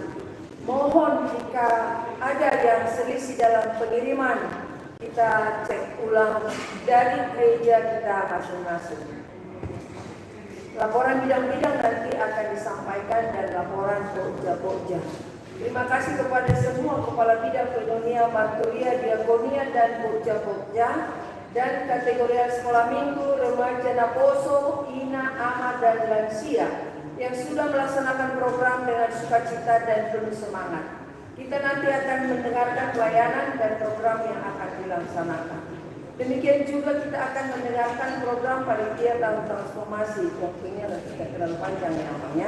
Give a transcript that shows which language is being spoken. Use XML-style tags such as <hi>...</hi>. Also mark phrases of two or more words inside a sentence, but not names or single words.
<id>Mohon jika ada yang selisih dalam pengiriman, kita cek ulang dari gereja kita masing-masing. Laporan bidang-bidang nanti akan disampaikan dan laporan pokja-pokja. Terima kasih kepada semua kepala bidang pedunia, marturia, diakonia, dan pokja-pokja dan kategori sekolah minggu, remaja, naposo, ina, ahad, dan lansia yang sudah melaksanakan program dengan sukacita dan penuh semangat. Kita nanti akan mendengarkan pelayanan dan program yang akan dilaksanakan. Demikian juga kita akan mendengarkan program panitia tahun transformasi. Waktunya tidak terlalu panjang ya namanya.</id>